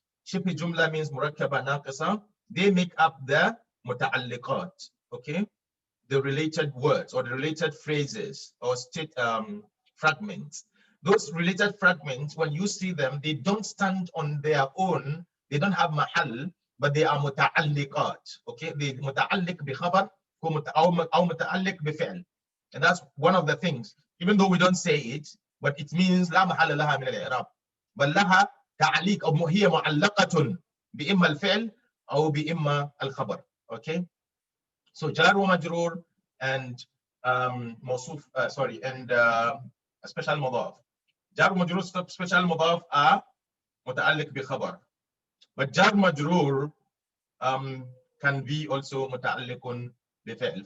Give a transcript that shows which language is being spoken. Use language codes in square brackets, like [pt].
[en] Shibh jumla means murakkaba naqisa. They make up the muta'alliqat, okay? The related words or the related phrases or state fragments. Those related fragments, when you see them, they don't stand on their own. They don't have mahal, but they are muta'alliqat, okay? They muta'alliq bi khabar or muta'alliq bi fi'l. And that's one of the things, even though we don't say it, but it means [ar] لا محل لها من الإعراب بل لها تعليق أو هي معلقة بإما الفعل أو بإما الخبر. [en] Okay, so jar ومجرور and موصوف and special مضاف. jar ومجرور special مضاف are متعلق بخبر, but jar مجرور can be also متعلق بفعل.